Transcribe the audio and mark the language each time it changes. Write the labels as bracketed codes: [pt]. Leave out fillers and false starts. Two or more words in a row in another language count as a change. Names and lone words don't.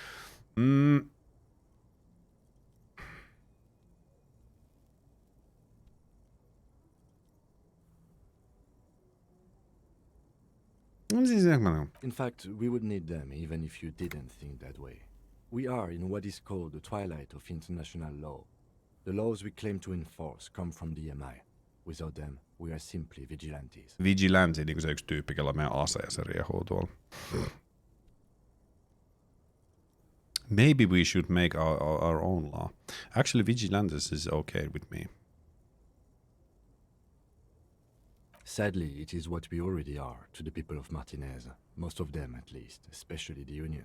[en] In fact, we would need them even if you didn't think that way. We are in what is called the twilight of international law. The laws we claim to enforce come from the MI. Without them, we are simply vigilantes. Vigilante, [fi] niin kuin se yksi tyyppi, jolla meidän ase ja se riehuu tuolla. [en] Maybe we should make our own law. Actually, vigilantes is okay with me. Sadly, it is what we already are to the people of Martinez, most of them at least, especially the Union.